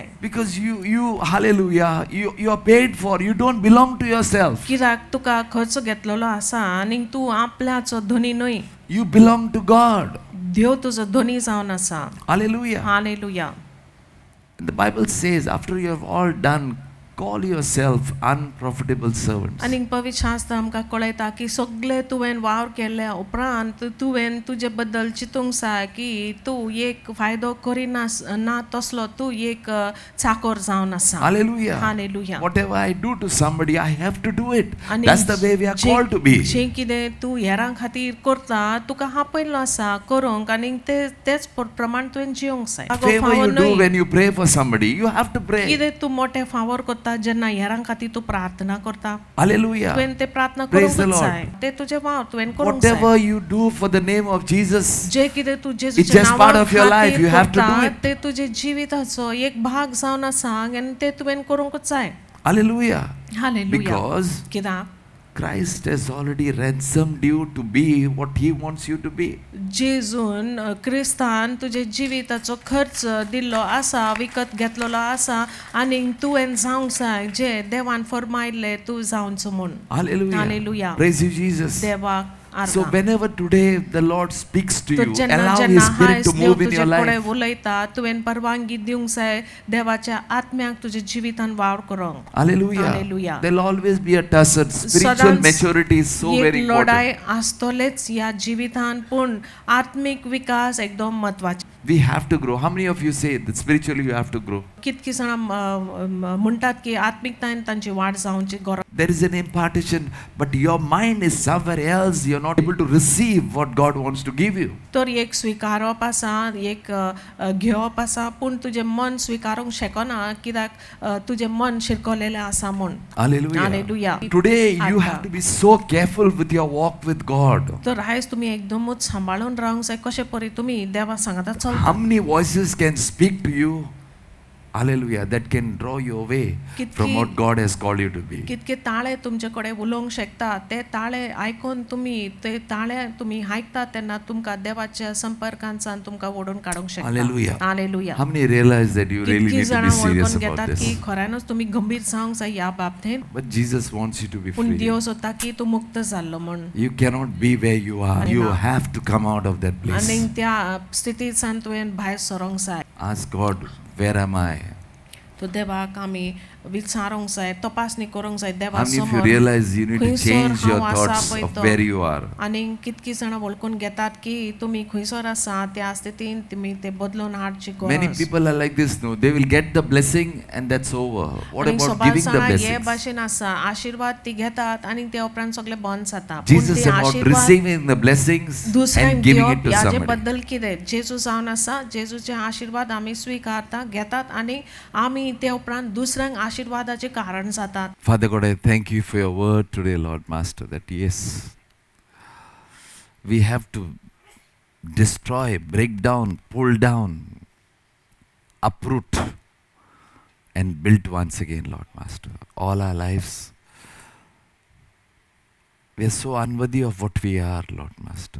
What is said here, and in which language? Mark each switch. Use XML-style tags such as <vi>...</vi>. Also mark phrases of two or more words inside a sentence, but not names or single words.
<en>Because you hallelujah, you are paid for. You don't belong to yourself.</en> <kok>कित्याक तुका खर्च घेतलेलो आसा आनी तू आपल्याचो धनी न्हय.</kok> <en>You belong to God.</en> <kok>देव तुजो धनी जावन आसा.</kok> <en>Hallelujah.</en> <kok>हालेलुया.</kok> <en>The Bible says, after you have all done, call yourself unprofitable servants.</en> <kok>आनी पवित्र शास्त्र आमकां कळयता की सगळे तुवें वावर केल्या उपरांत तुवें तुजे बद्दल चिंतूंक जाय की तूं एक फायदो करिना ना तसलो तूं एक चाकर जावन आसा.</kok> <en>Hallelujah.</en> <kok>हालेलुया.</kok> <en>Whatever I do to somebody, I have to do it.</en> <kok>आनी</kok> <en>That's the way we are called to be.</en> <kok>जें कितें तूं हेरां खातीर करता तुका आपयलो आसा करूंक आनी तेच प्रमाण तुवें जियोंक जाय.</kok> <en>Favor you do when you pray for somebody, you have to pray.</en> <kok>कितें तूं मोठे फावोर करता जेन्ना हेरां खातीर तू प्रार्थना करता.</kok> <en>Hallelujah.</en> <kok>तुवें ते प्रार्थना</kok> <en>Praise the</en> <kok>करूंकच</kok> <en>Lord.</en> <kok>जाय. ते तुजे वावर तुवें करूंक जाय.</kok> <en>Whatever you do for the name of Jesus,</en> <kok>जे कितें तू</kok> <en>it's</en> <kok>जेजूच्या</kok> <en>just part</en> <kok>नांवा</kok> <en>of your life.</en> <kok>खातीर</kok> <en>You have to do</en> <kok>करता</kok> <en>it.</en> <kok>ते तुजे जिविताचो एक भाग जावन आसा आनी ते तुवें करूंकच जाय.</kok> <en>Hallelujah.</en> <kok>हालेलुया.</kok> <en>Because</en> <kok>कित्याक</kok> <en>Christ has already ransomed you to be what He wants you to be.</en> <kok>जेजून क्रिस्तान तुजे जिविताचो खर्च दिल्लो आसा विकत घेतलेलो आसा आनी तुवें जावंक जाय जे देवान फरमायल्ले तूं जावंचो म्हूण.</kok> <en>Hallelujah. Hallelujah. Praise you, Jesus.</en> <kok>देवाक</kok> <en>So</en> <kok>आर्गां.</kok> <en>whenever today the Lord speaks to</en> <kok>तो</kok> <en>you,</en> <kok>जेन्ना</kok> <en>allow</en> <kok>जेन्ना</kok> <en>His Spirit</en> <kok>हायस</kok> <en>to</en> <kok>देव</kok> <en>move in</en> <kok>तुजे</kok> <en>your</en> <kok>कडेन</kok> <en>life.</en> <kok>उलयता तुवें परवानगी दिवंक जाय देवाच्या आत्म्याक तुजे जिवितान वावर करूंक.</kok> <en>Hallelujah. Hallelujah. There'll always be a tussle. Spiritual</en> <kok>सदांच</kok> <en>maturity is so very</en> <kok>एक</kok> <en>important.</en> <kok>लढाई आसतलेच ह्या जिवितान पूण आत्मिक विकास एकदम महत्वाचे.</kok> <en>We have to grow. How many of you say that spiritually you have to grow?</en> <kok>कितकी जाणां म्हणटात की आत्मिकतायेन तांची वाड जावची गरज.</kok> <en>There is an impartation, but your mind is somewhere else. You're not able to receive what God wants to give you.</en> <kok>तर एक स्वीकारप आसा एक घेवप आसा पूण तुजें मन स्वीकारूंक शकना कित्याक तुजें मन शिरकोलेलें आसा म्हूण.</kok> <en>Hallelujah. Hallelujah. Today you have to be so careful with your walk with God.</en> <kok>तर आयज तुमी एकदमूच सांबाळून रावंक जाय कशे परी तुमी देवा सांगता चल.</kok> <en>How many voices can speak to you? Hallelujah. That can draw you away from what God has called you to be.</en> <kok>कितके ताळे तुमचे कडेन उलोवंक शकता ते ताळे आयकून तुमी ते ताळे तुमी आयकता तेन्ना तुमकां देवाच्या संपर्कांतल्यान तुमकां ओडून काडूंक शकता.</kok> <en>Hallelujah.</en> <kok>हालेलुया.</kok> <en>How many realize that you really</en> <kok>कितकी</kok> <en>need to</en> <kok>जाणां</kok> <en>be serious</en> <kok>वळखून</kok> <en>about</en> <kok>घेतात की</kok> <en>this?</en> <kok>खऱ्यानूच तुमी गंभीर जावंक जाय ह्या बाबतींत.</kok> <en>But Jesus wants you to be</en> <kok>पूण</kok> <en>free.</en> <kok>देव सोदता की तूं मुक्त जाल्लो म्हूण.</kok> <en>You cannot be where you are. You have to come out of that place.</en> <kok>आनी त्या स्थितींतल्यान तुवें भायर सरोंक जाय.</kok> <en>Ask God, where am I?</en> <kok>तो देवाक आमी विचारूंक जाय तपासणी करूंक जाय देवा</kok> <en>How many of you</en> <kok>समोर.</kok> <en>realize you need to</en> <kok>खंयसर</kok> <en>change your</en> <kok>हांव आसा</kok> <en>thoughts</en> <kok>पळय</kok> <en>of</en> <kok>तो.</kok> <en>where you are?</en> <kok>आनी कितकी जाणां वळखून घेतात की तुमी खंयसर आसा त्या स्थितीन तुमी ते बदलून हाडची</kok> <en>Many</en> <kok>गरज.</kok> <en>people are like this, no? They will get the blessing and that's over. What</en> <kok>आनी</kok> <en>about</en> <kok>सबार</kok> <en>giving the</en> <kok>जाणां हे</kok> <en>blessings?</en> <kok>भाशेन आसा आशिर्वाद ती घेतात आनी ते उपरांत सगळें बंद जाता.</kok> <en>Jesus said about receiving the blessings</en> <kok>दुसऱ्यांक</kok> <en>and giving</en> <kok>दिवप</kok> <en>it to</en> <kok>ह्याचे</kok> <en>somebody.</en> <kok>बद्दल कितें जेजू जावन आसा जेजूचे आशिर्वाद आमी स्वीकारता घेतात आनी आमी ते उपरांत दुसऱ्यांक आशिर्वादाचे कारण जातात.</kok> <en>Father God, I thank you for your word today, Lord Master, that yes, we have to destroy, break down, pull down, uproot, and build once again, Lord Master. All our lives, we are so unworthy of what we are, Lord Master.</en>